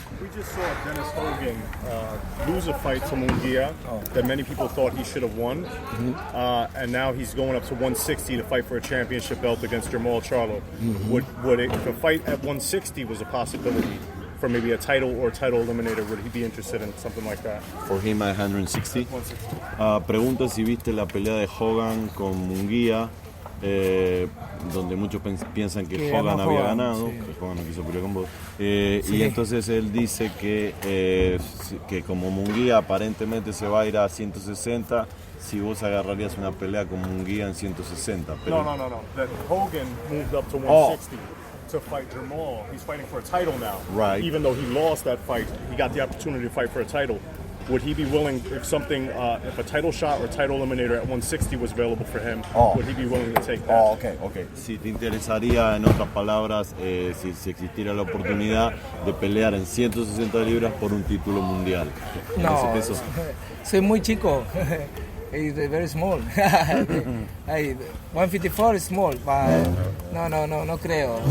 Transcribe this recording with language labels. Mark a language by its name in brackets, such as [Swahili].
[English] We just saw Dennis Hogan lose a fight to Munguia that many people thought he should have won. And now he's going up to 160 to fight for a championship belt against Jamal Charlo. If a fight at 160 was a possibility for maybe a title or title eliminator, would he be interested in something like that? For him at 160? [Spanish] Pregunta si viste la pelea de Hogan con Munguia, donde muchos piensan que Hogan había ganado, sí. Que Hogan no quiso pelear con vos. Sí. Y entonces él dice que como Munguia aparentemente se va a ir a 160, si vos agarrarías una pelea con Munguia en 160. Pero... No. [English] That Hogan moved up to 160 to fight Jamal. He's fighting for a title now. Right. Even though he lost that fight, he got the opportunity to fight for a title. Would he be willing, if a title shot or title eliminator at 160 was available for him, would he be willing to take that? Okay. [Spanish] Si te interesaría, en otras palabras, si existiera la oportunidad de pelear en 160 libras por un título mundial. No, soy muy chico. [English] It's very small. 154 is small, but [Spanish] no creo.